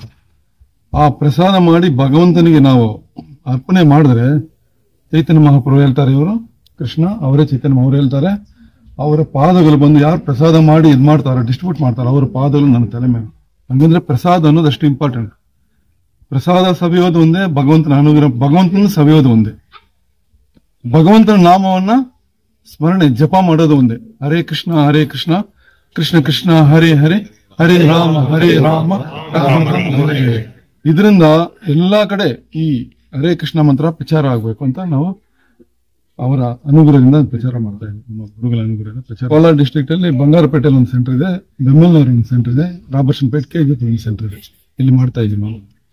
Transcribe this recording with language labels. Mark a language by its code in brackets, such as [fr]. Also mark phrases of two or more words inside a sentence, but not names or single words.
[kn] ಆ ಪ್ರಸಾದ ಮಾಡಿ ಭಗವಂತನಿಗೆ ನಾವು ಅರ್ಪಣೆ ಮಾಡಿದ್ರೆ ಚೈತನ್ಯ ಮಹಾಪ್ರಭು ಹೇಳ್ತಾರೆ, ಇವರು ಕೃಷ್ಣ ಅವರೇ ಚೈತನ್ಯ ಅವ್ರು ಹೇಳ್ತಾರೆ, ಅವರ ಪಾದಗಳು ಬಂದು ಯಾರು ಪ್ರಸಾದ ಮಾಡಿ ಇದು ಮಾಡ್ತಾರೋ ಡಿಸ್ಟ್ರಿಬ್ಯೂಟ್ ಮಾಡ್ತಾರೋ ಅವರ ಪಾದಗಳು ನನ್ನ ತಲೆ ಮೇಲೆ. ಹಂಗಂದ್ರೆ ಪ್ರಸಾದ ಅನ್ನೋದು ಅಷ್ಟು ಇಂಪಾರ್ಟೆಂಟ್. ಪ್ರಸಾದ ಸವಿಯೋದು ಒಂದೇ, ಭಗವಂತನ ಅನುಗ್ರಹ ಭಗವಂತನ ಸವಿಯೋದು ಒಂದೇ, ಭಗವಂತನ ನಾಮವನ್ನ ಸ್ಮರಣೆ ಜಪ ಮಾಡೋದು ಒಂದೇ. [sa] ಹರೇ ಕೃಷ್ಣ ಕೃಷ್ಣ ಕೃಷ್ಣ ಹರೇ ಹರೇ ಹರೇ ರಾಮ ರಾಮ ರಾಮ ಹರೇ ಹರೇ. [kn] ಇದರಿಂದ ಎಲ್ಲಾ ಕಡೆ ಈ ಹರೇ ಕೃಷ್ಣ ಮಂತ್ರ ಪ್ರಚಾರ ಆಗ್ಬೇಕು ಅಂತ ನಾವು ಅವರ ಅನುಗ್ರಹದಿಂದ ಪ್ರಚಾರ ಮಾಡ್ತಾ ಇದ್ದೀವಿ. ನಮ್ಮ ಗುರುಗಳ ಅನುಗ್ರಹದಿಂದ ಪ್ರಚಾರ. ಕೋಲಾರ ಡಿಸ್ಟ್ರಿಕ್ಟ್ ಅಲ್ಲಿ ಬಂಗಾರಪೇಟೆಯಲ್ಲಿ ಒಂದು ಸೆಂಟರ್ ಇದೆ, ಬೆಂಗಳೂರಲ್ಲಿ ಒಂದು ಸೆಂಟರ್ ಇದೆ, ರಾಬರ್ಟ್ಸನ್ ಪೇಟ್ KGF ಒಂದು ಸೆಂಟರ್ ಇದೆ. ಇಲ್ಲಿ ಮಾಡ್ತಾ ಇದೀವಿ ನಾವು.